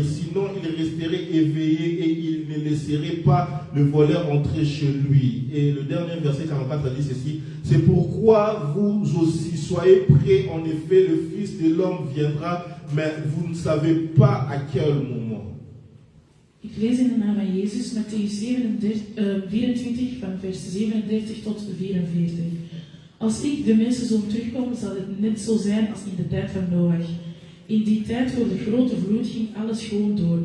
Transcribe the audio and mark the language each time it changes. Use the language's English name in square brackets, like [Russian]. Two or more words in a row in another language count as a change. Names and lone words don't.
[French] Sinon, il resterait éveillé et il ne laisserait pas le voleur entrer chez lui. Et le dernier verset 44 dit ceci. C'est pourquoi vous aussi soyez prêts. En effet, le Fils de l'homme viendra, mais vous ne savez pas à quel moment. [Dutch] Ik lees in de naam van Jezus, Matthäus 24, van vers 37 tot 44. Als ik, de mensenzoon, terugkom, zal het net zo zijn als in de tijd van Noach. In die tijd voor de grote vloed ging alles gewoon door.